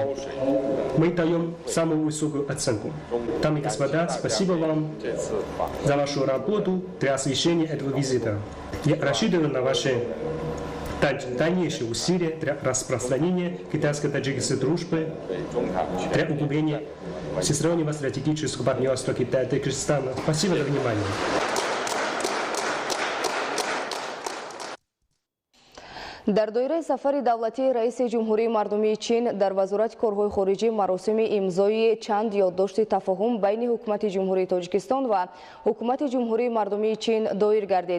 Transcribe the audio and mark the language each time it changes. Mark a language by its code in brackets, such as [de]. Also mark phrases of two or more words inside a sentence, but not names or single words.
[ru] Мы даем самую высокую оценку. Дамы и господа, спасибо вам за вашу работу для освещения этого визита. Я рассчитываю на ваши дальнейшие усилия для распространения китайско-таджикской дружбы, для углубления всестороннего стратегического партнерства Китая и Таджикистана. Спасибо за внимание. [tg] дар доираи сафари давлатии раиси ҷумҳурии мардумии чин дар вазорати корҳои хориҷӣ маросими имзои чанд ёддошти тафоҳум байни ҳукумати ҷумҳурии тоҷикистон ва ҳукумати ҷумҳурии мардумии чин доир гардид.